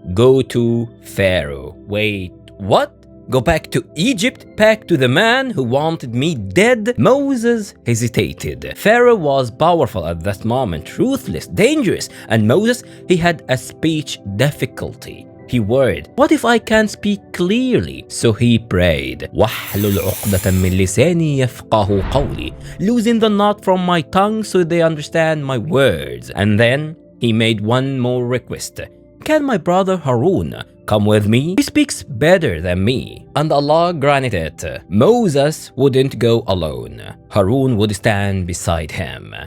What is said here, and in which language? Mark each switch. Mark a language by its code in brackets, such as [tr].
[en] Go to Pharaoh. Wait, what? Go back to Egypt? Back to the man who wanted me dead? Moses hesitated. Pharaoh was powerful at that moment, ruthless, dangerous, and Moses, he had a speech difficulty. He worried, what if I can't speak clearly? So he prayed, [ar] وَاحْلُلْ عُقْدَةً مِّن لِسَانِي يَفْقَهُ قَوْلِي. [en] Loosen the knot from my tongue so they understand my words. And then he made one more request. Can my brother Harun come with me? He speaks better than me. And Allah granted it. Moses wouldn't go alone. Harun would stand beside him.